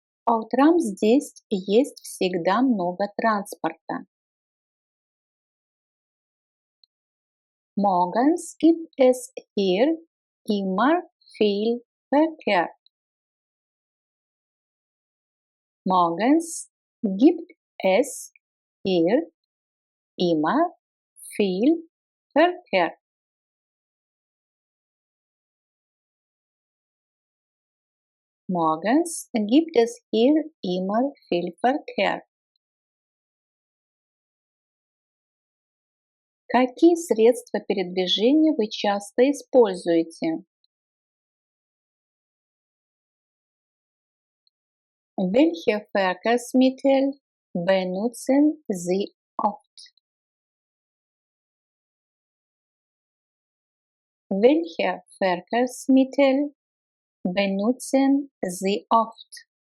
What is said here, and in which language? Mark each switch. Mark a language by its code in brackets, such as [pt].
[ru] По утрам здесь есть всегда много транспорта. [de] Morgens gibt es hier immer viel Verkehr. Morgens gibt es hier immer viel Verkehr. Morgens gibt es hier immer viel Verkehr. [ru] Какие средства передвижения вы часто используете? [de] Welche Verkehrsmittel benutzen Sie oft? Welche Verkehrsmittel benutzen Sie oft?